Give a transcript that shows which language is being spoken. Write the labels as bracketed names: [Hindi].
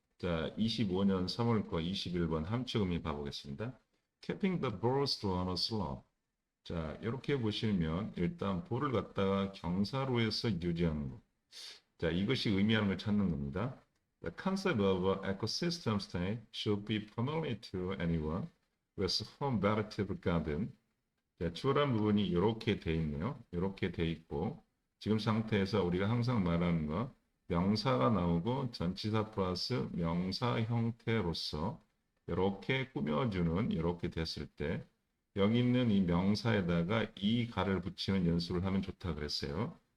[Korean] 자, 25년 3월 거 21번 함축음이 봐보겠습니다. [English] Keeping the balls on a slope. [Korean] 자, 이렇게 보시면 일단 볼을 갖다가 경사로에서 유지하는 거. 자, 이것이 의미하는 걸 찾는 겁니다. [English] The concept of ecosystem state should be familiar to anyone with home relative garden. [Korean] 자, 추월한 부분이 이렇게 돼 있네요. 이렇게 돼 있고 지금 상태에서 우리가 항상 말하는 거 명사가 나오고 전치사 플러스 명사 형태로서 이렇게 꾸며주는 이렇게 됐을 때 여기 있는 이 명사에다가 이 가를 붙이는 연습을 하면 좋다 그랬어요.